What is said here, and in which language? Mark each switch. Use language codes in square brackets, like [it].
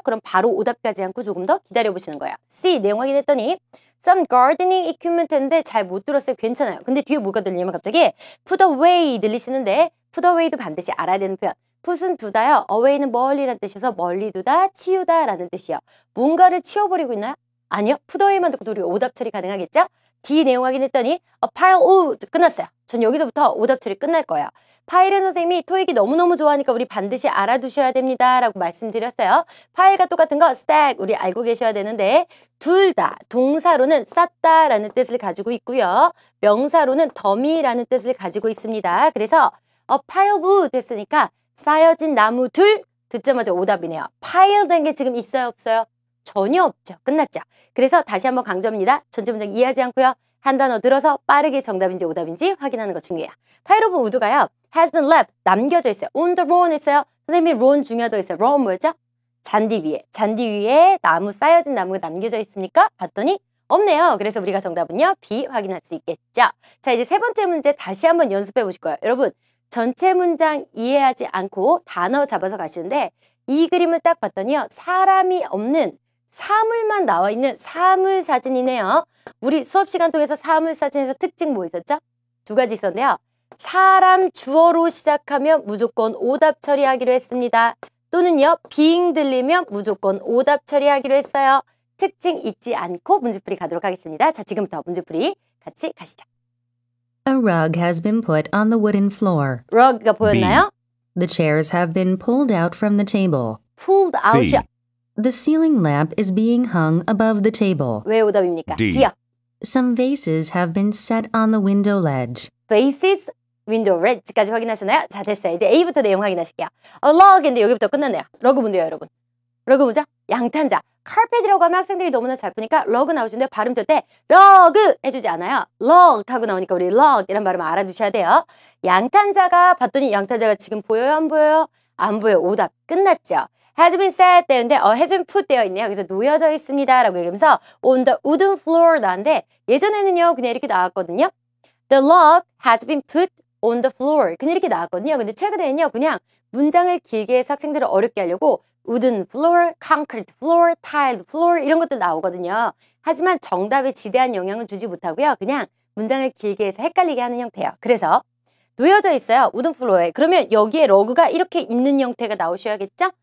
[ko] 그럼 바로 오답 가지 않고 조금 더 기다려보시는 거예요. C, 내용 확인했더니 [en] some gardening equipment [ko] 했는데 잘 못 들었어요. 괜찮아요. 근데 뒤에 뭐가 들리냐면 갑자기 put away 들리시는데 put away도 반드시 알아야 되는 표현. put은 두다요. away는 멀리라는 뜻이어서 멀리 두다, 치우다 라는 뜻이요. 뭔가를 치워버리고 있나요? 아니요. put away만 듣고도 우리 오답 처리 가능하겠죠? D, 내용 확인했더니 [en] a pile of [ko] 끝났어요. 전 여기서부터 오답 처리 끝날 거예요. 파일은 선생님이 토익이 너무너무 좋아하니까 우리 반드시 알아두셔야 됩니다 라고 말씀드렸어요. 파일과 똑같은 거 stack 우리 알고 계셔야 되는데 둘 다 동사로는 쌓다 라는 뜻을 가지고 있고요. 명사로는 더미라는 뜻을 가지고 있습니다. 그래서 [en] a pile of [ko] 됐으니까 쌓여진 나무 둘 듣자마자 오답이네요. 파일 된 게 지금 있어요 없어요? 전혀 없죠. 끝났죠. 그래서 다시 한번 강조합니다. 전체 문장 이해하지 않고요. 한 단어 들어서 빠르게 정답인지 오답인지 확인하는 거 중요해요. 파일 오브 우드가요. [en] has been left, [ko] 남겨져 있어요. [en] on the lawn [ko] 했어요. 선생님이 lawn 중요하다고 했어요. lawn 뭐였죠? 잔디 위에 나무 쌓여진 나무가 남겨져 있습니까? 봤더니 없네요. 그래서 우리가 정답은요. B 확인할 수 있겠죠. 자, 이제 세 번째 문제 다시 한번 연습해 보실 거예요. 여러분, 전체 문장 이해하지 않고 단어 잡아서 가시는데 이 그림을 딱 봤더니요. 사람이 없는 사물만 나와 있는 사물 사진이네요. 우리 수업 시간 통해서 사물 사진에서 특징 뭐 있었죠? 두 가지 있었는데요. 사람 주어로 시작하면 무조건 오답 처리하기로 했습니다. 또는요. being 들리면 무조건 오답 처리하기로 했어요. 특징 잊지 않고 문제풀이 가도록 하겠습니다. 자, 지금부터 문제풀이 같이 가시죠. [en] A rug has been put on the wooden floor. [ko] rug가 보였나요? [en] The chairs have been pulled out from the table. pulled C. [ko] out이요. [en] The ceiling lamp is being hung above the table. [ko] 왜 오답입니까? [en] D. [ko] D요. [en] Some vases have been set on the window ledge. [ko] bases, window ledge까지 확인하시나요? 자, 됐어요. 이제 A부터 내용 확인하실게요. log인데 여기부터 끝났네요. 러그 뭔데요, 여러분? 러그 뭐죠? 양탄자. carpet이라고 하면 학생들이 너무나 잘 푸니까 러그 나오시는데 발음 절대 러그 해주지 않아요. log 하고 나오니까 우리 log 이란 발음 알아두셔야 돼요. 양탄자가 봤더니 양탄자가 지금 보여요? 안 보여요? 안 보여요. 오답 끝났죠. [en] has been set [ko] 되는데 [en] has been put [ko] 되어 있네요. 그래서 놓여져 있습니다 라고 얘기하면서 [en] on the wooden floor [ko] 나왔는데 예전에는요 그냥 이렇게 나왔거든요. [en] The log has been put on the floor 그냥 이렇게 나왔거든요. [ko] 근데 최근에는요 그냥 문장을 길게 해서 학생들을 어렵게 하려고 wooden floor, concrete floor, tiled floor 이런 것들 나오거든요. 하지만 정답에 지대한 영향은 주지 못하고요. 그냥 문장을 길게 해서 헷갈리게 하는 형태예요. 그래서 놓여져 있어요. wooden floor에. 그러면 여기에 러그가 이렇게 있는 형태가 나오셔야겠죠?